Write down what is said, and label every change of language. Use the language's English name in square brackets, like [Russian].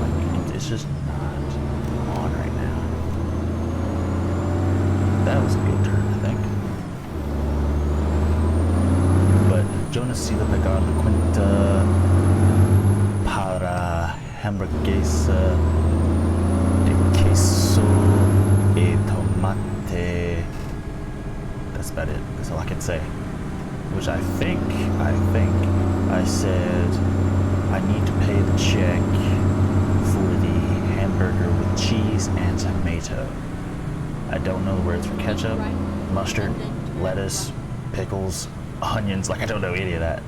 [English] Like, it's just not on right now. That was a good turn, I think. But [Spanish] yo necesito pagar la cuenta para hamburguesa de queso y tomate. [English] That's about it. That's all I can say. Which I think I said I need to pay the check for the hamburger with cheese and tomato. I don't know the words for ketchup, mustard, lettuce, pickles, onions. Like, I don't know any of that.